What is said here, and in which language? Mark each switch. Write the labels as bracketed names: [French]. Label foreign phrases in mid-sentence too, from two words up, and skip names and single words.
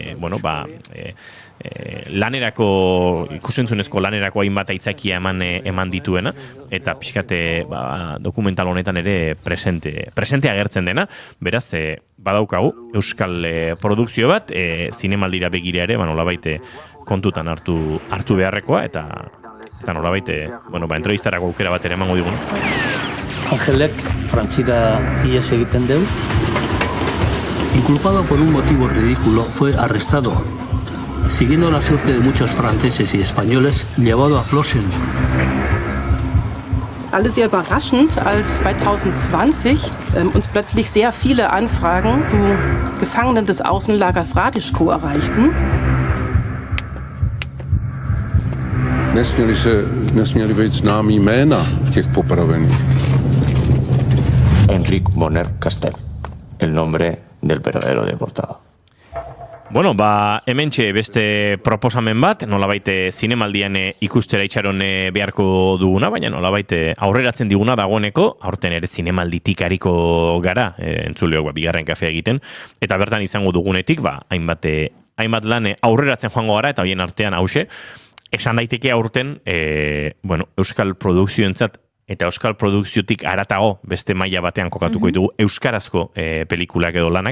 [Basque] lanerako, ikusentzunezko lanerako hainbat aitzakia eman dituena, eta pixkate dokumental honetan ere presente agertzen dena, beraz, badaukagu Euskal produkzio bat, zinemaldira begira ere, nolabaite kontutan hartu beharrekoa, eta nolabaite, entrevistarako aukera bat ere emango digun. Angelek Frantzira ihes egiten deu. [Spanish] Inculpado por un motivo ridículo, fue arrestado. Siguiendo la suerte de muchos franceses y españoles, llevado a Flossen. [German] Alles sehr überraschend, als 2020 uns plötzlich sehr viele Anfragen zu Gefangenen des Außenlagers Radiško erreichten. [Czech] Nesměli být známý jména těch popravených. [Spanish] Enric Moner Castel, el nombre del verdadero deportado. [Basque] Hementxe beste proposamen bat, nolabaite zinemaldian ikustera itxaron beharko duguna, baina nolabaite aurreratzen diguna dagoeneko, aurten ere zinemalditik ariko gara, entzuleok bigarren kafea egiten, eta bertan izango dugunetik, hainbat lan aurreratzen joango gara, eta horien artean hause, esan daiteke aurten, Euskal produkzioentzat eta Euskal produkziotik haratago beste maila batean kokatuko ditugu euskarazko pelikulak edo lanak.